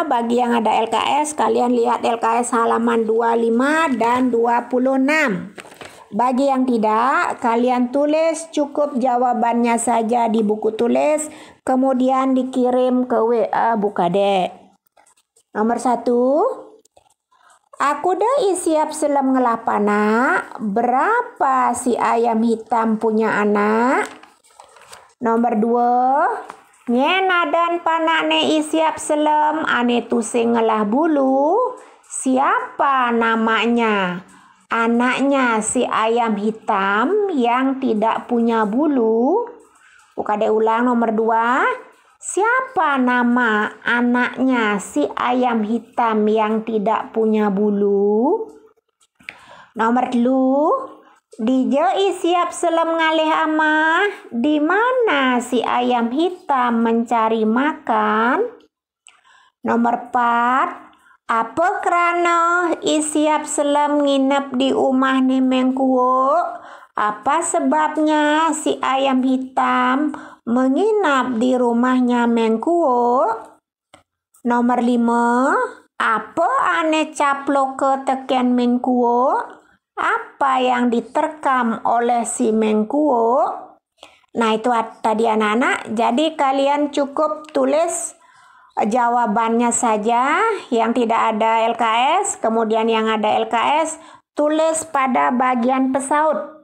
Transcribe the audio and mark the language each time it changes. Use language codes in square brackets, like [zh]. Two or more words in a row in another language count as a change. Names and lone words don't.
[id] Bagi yang ada LKS, kalian lihat LKS halaman 25 dan 26. Bagi yang tidak, kalian tulis cukup jawabannya saja di buku tulis, kemudian dikirim ke WA Bukadek. [ban] Nomor 1, aku dah isiap selem ngelah panak, [id] berapa si ayam hitam punya anak? [ban] Nomor 2, nyena dan panak ne isiap selem ane tusing ngelah bulu, [id] siapa namanya? Anaknya si ayam hitam yang tidak punya bulu. Bukadek ulang nomor 2. Siapa nama anaknya si ayam hitam yang tidak punya bulu? Nomor 3. [ban] Dijai siap selem ngalih amah. [id] Di mana si ayam hitam mencari makan? [ban] Nomor 4. Apa kerana isiap selem nginep di rumah ni Mengkuo? [id] Apa sebabnya si ayam hitam menginap di rumahnya Mengkuo? Nomor 5. [ban] Apa ane caplok ke teken Mengkuo? [id] Apa yang diterkam oleh si Mengkuo? Nah itu tadi anak-anak. Jadi kalian cukup tulis jawabannya saja, yang tidak ada LKS, kemudian yang ada LKS tulis pada bagian pesaut.